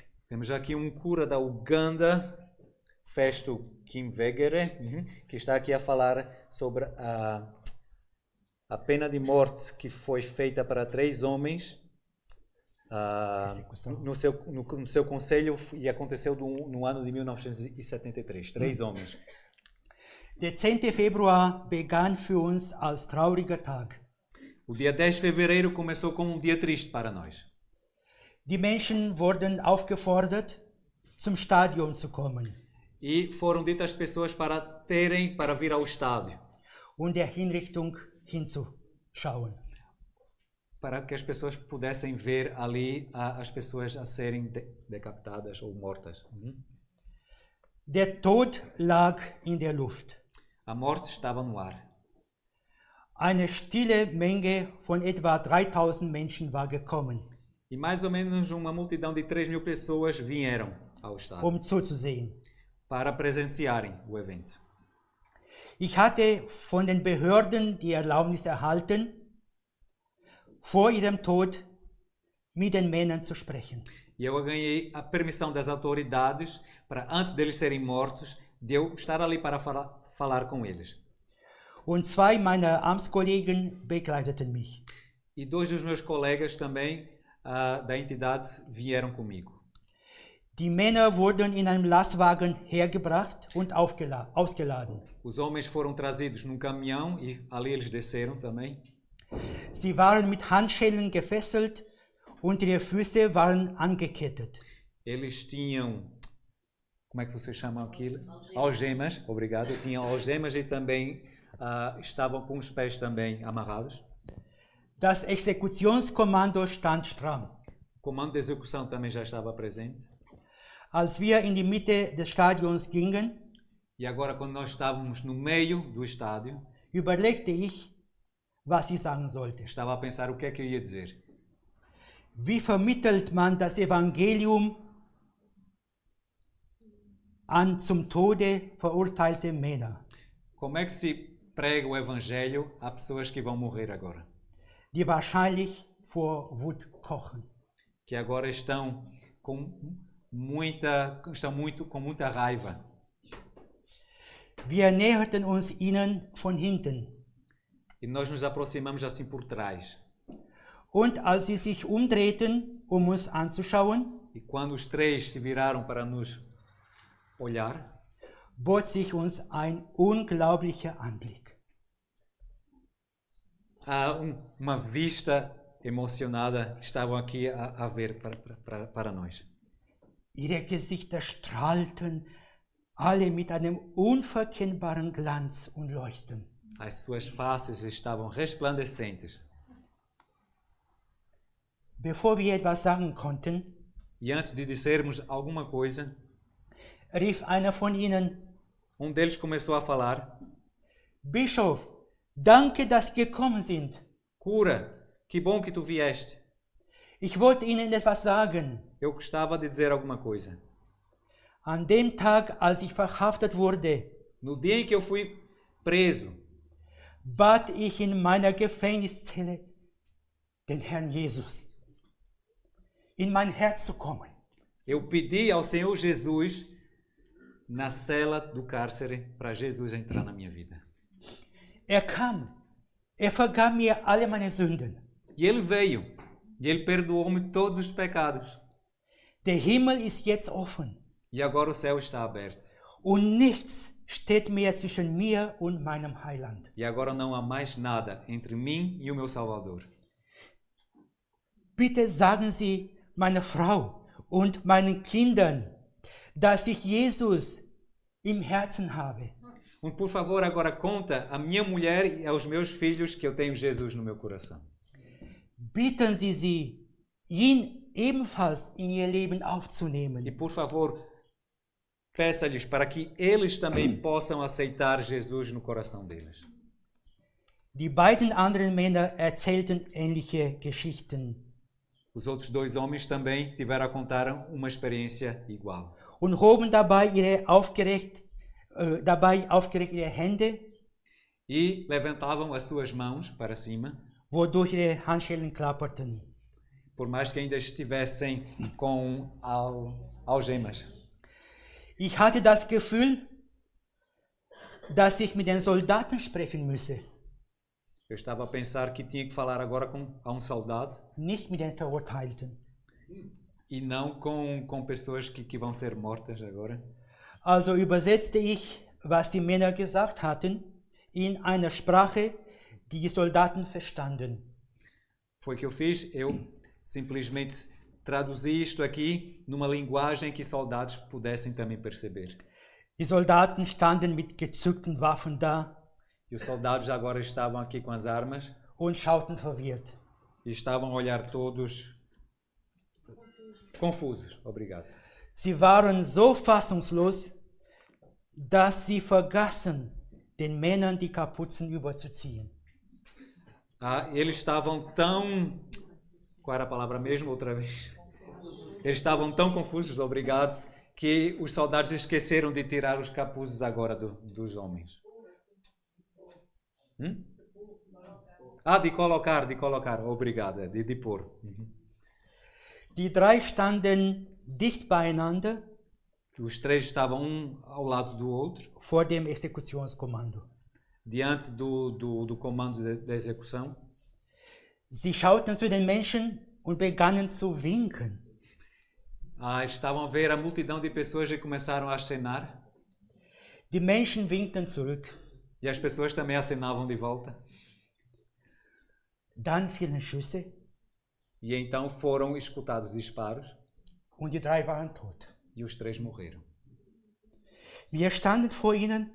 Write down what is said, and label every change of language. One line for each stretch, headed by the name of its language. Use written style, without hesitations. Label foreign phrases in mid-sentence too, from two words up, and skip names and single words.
Portuguese: Temos aqui um cura da Uganda, Festo Kimvegere, que está aqui a falar sobre a pena de morte que foi feita para 3 homens no seu conselho e aconteceu no ano de 1973. 3 homens.
German: Der 10. Februar begann für uns als trauriger Tag.
Portuguese: O dia 10 de fevereiro começou como um dia triste para nós.
German: Die Menschen wurden aufgefordert, zum Stadion zu kommen
Portuguese: E foram ditas pessoas para vir ao estádio,
German: und der Hinrichtung hinzuschauen.
Portuguese: para que as pessoas pudessem ver ali as pessoas a serem decapitadas ou mortas.
German: Der Tod lag in der Luft.
Portuguese: A morte estava no ar.
German: Eine stille Menge von etwa 3000 Menschen war gekommen,
Portuguese: E mais ou menos uma multidão de 3.000 pessoas vieram ao estádio
German: zuzusehen.
Portuguese: para presenciarem o evento.
German: Ich hatte von den Behörden die Erlaubnis erhalten, vor ihrem Tod mit den Männern zu sprechen.
Portuguese: E eu ganhei a permissão das autoridades para, antes deles serem mortos, de eu estar ali para falar com eles.
German: Und 2 meiner Amtskollegen begleiteten mich.
Portuguese: E 2 dos meus colegas também da entidade vieram comigo.
German: Die Männer wurden in einem Lastwagen hergebracht und ausgeladen.
Portuguese: Os homens foram trazidos num caminhão e ali eles desceram também.
German: Sie waren mit Handschellen gefesselt und ihre Füße waren angekettet.
Portuguese: Eles tinham, como é que vocês chamam aquilo? Algemas, obrigado. Tinham algemas e também estavam com os pés também amarrados.
German: Das Exekutionskommando stand stramm.
Portuguese: O comando de execução também já estava presente.
German: Als wir in die Mitte des Stadions gingen,
Portuguese: E agora, quando nós estávamos no meio do estádio,
German: überlegte ich, was ich sagen sollte.
Portuguese: estava a pensar o que é que eu ia dizer.
German: Wie vermittelt man das Evangelium an zum Tode verurteilte Männer,
Portuguese: Como é que se prega o evangelho a pessoas que vão morrer agora?
German: die wahrscheinlich vor Wut kochen?
Portuguese: Que agora estão com muita raiva.
German: Wir näherten uns ihnen von hinten.
Portuguese: E nós nos aproximamos assim por trás.
German: Und als sie sich umdrehten, um uns anzuschauen,
Portuguese: E quando os 3 se viraram para nos olhar,
German: bot sich uns ein unglaublicher Anblick.
Portuguese: uma vista emocionada estavam aqui a ver para nós.
German: Ihre Gesichter strahlten alle mit einem unverkennbaren Glanz und Leuchten.
Portuguese: As suas faces estavam resplandecentes.
German: Bevor wir etwas sagen konnten,
Portuguese: E antes de dizermos alguma coisa,
German: rief einer von ihnen:
Portuguese: deles começou a falar:
German: Bischof, danke, dass Sie gekommen sind.
Portuguese: Cura, que bom que tu vieste.
German: Ich wollte Ihnen etwas sagen.
Portuguese: Eu gostava de dizer alguma coisa.
German: An dem Tag, als ich verhaftet wurde,
Portuguese: No dia em que eu fui preso,
German: bat ich in meiner Gefängniszelle den Herrn Jesus, in mein Herz zu kommen.
Portuguese: eu pedi ao Senhor Jesus, na cela do cárcere, para Jesus entrar na minha vida.
German: Kam, vergab mir alle meine Sünden.
Portuguese: E Ele veio, e Ele perdoou-me todos os pecados.
German: Der Himmel ist jetzt offen.
Portuguese: E agora o céu está aberto.
German: Und nichts steht mehr zwischen mir und meinem Heiland.
Portuguese: E agora não há mais nada entre mim e o meu Salvador.
German: Bitte sagen Sie meiner Frau und meinen Kindern, dass ich Jesus im Herzen habe.
Portuguese: Por favor, agora conta à minha mulher e aos meus filhos que eu tenho Jesus no meu coração.
German: Bitten Sie sie, ihn ebenfalls in ihr Leben
Portuguese: E
German: aufzunehmen.
Portuguese: por favor, peça-lhes para que eles também possam aceitar Jesus no coração deles.
German: Die beiden anderen Männer erzählten ähnliche Geschichten
Portuguese: Os outros 2 homens também tiveram a contar uma experiência igual.
German: und hoben dabei aufgeregt ihre Hände,
Portuguese: E levantavam as suas mãos para cima,
German: wodurch ihre Handschellen klapperten.
Portuguese: por mais que ainda estivessem com algemas.
German: Ich hatte das Gefühl, dass ich mit den Soldaten sprechen müsse,
Portuguese: Eu estava a pensar que tinha que falar agora a um soldado
German: nicht mit den Verurteilten.
Portuguese: e não com pessoas que vão ser mortas agora.
German: Also übersetzte ich, was die Männer gesagt hatten, in einer Sprache, die die Soldaten verstanden.
Portuguese: Foi o que eu fiz, eu simplesmente traduzi isto aqui numa linguagem que soldados pudessem também perceber.
German: Die Soldaten standen mit gezückten Waffen da
Portuguese: E os soldados agora estavam aqui com as armas
German: und schauten verwirrt.
Portuguese: e estavam a olhar todos confusos. Obrigado.
German: Sie waren so fassungslos, dass sie vergaßen, den Männern die Kapuzen überzuziehen.
Portuguese: Eles estavam tão... Qual era a palavra mesmo, outra vez? Eles estavam tão confusos, obrigado, que os soldados esqueceram de tirar os capuzes agora dos homens. De colocar. Obrigado, de pôr.
German: Die drei standen dicht beieinander
Portuguese: Os três estavam um ao lado do outro,
German: vor dem Exekutionskommando.
Portuguese: diante do comando da execução.
German: Sie schauten zu den Menschen und begannen zu winken.
Portuguese: Estavam a ver a multidão de pessoas e começaram a acenar.
German: Die Menschen winkten zurück.
Portuguese: E as pessoas também acenavam de volta.
German: Dann fielen Schüsse
Portuguese: E então foram escutados disparos
German: und die drei waren tot.
Portuguese: e os três morreram.
German: Wir standen vor ihnen,